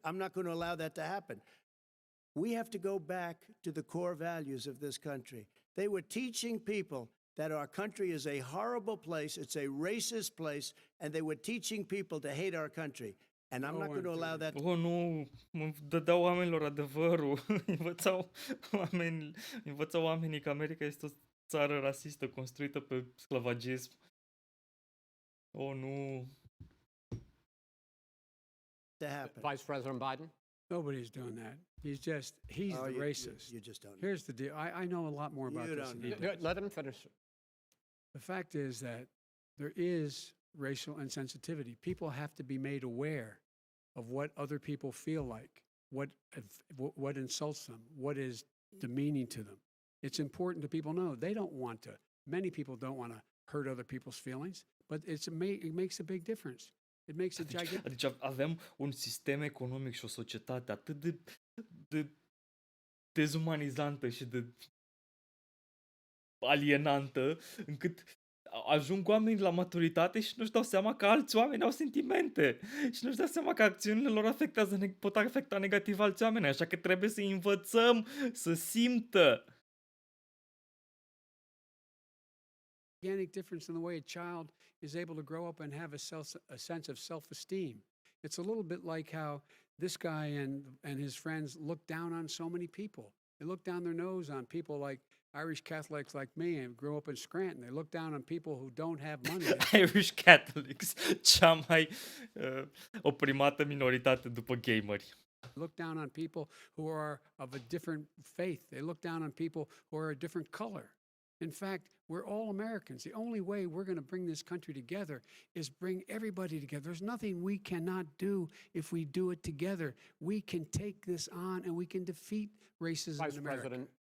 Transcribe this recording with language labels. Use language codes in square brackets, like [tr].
[en] I'm not going to allow that to happen. We have to go back to the core values of this country. They were teaching people that our country is a horrible place, it's a racist place, and they were teaching people to hate our country. And I'm not going to allow that. [ro] Oh, nu, dădeau oamenilor adevărul. Învățau oamenii că America este o țară rasistă construită pe sclavagism. Oh, nu. [en] To happen. Vice President Biden? Nobody's doing that. He's the racist. You just don't know. Here's the deal. I know a lot more about You this don't than he know. does. Let him finish. The fact is that there is racial insensitivity. People have to be made aware of what other people feel like, what insults them, what is demeaning to them. It's important to people know. Many people don't want to hurt other people's feelings, but it makes a big difference. It makes a gigantic... [ro] Adică avem un sistem economic și o societate atât de dezumanizantă și de alienantă, încât ajung oamenii la maturitate și nu-și dau seama că alți oameni au sentimente și nu-și dau seama că acțiunile lor pot afecta negativ alți oameni, așa că trebuie să învățăm să simtă. [en] Gigantic difference in the way a child is able to grow up and have a sense of self-esteem. It's a little bit like how this guy and his friends look down on so many people. They look down their nose on people like Irish Catholics like me and grew up in Scranton. They look down on people who don't have money. [ro] Irish Catholics, cea mai oprimată minoritate după gameri. [en] They look down on people who are of a different faith. They look down on people who are a different color. In fact, we're all Americans. The only way we're going to bring this country together is bring everybody together. There's nothing we cannot do if we do it together. We can take this on and we can defeat racism in America.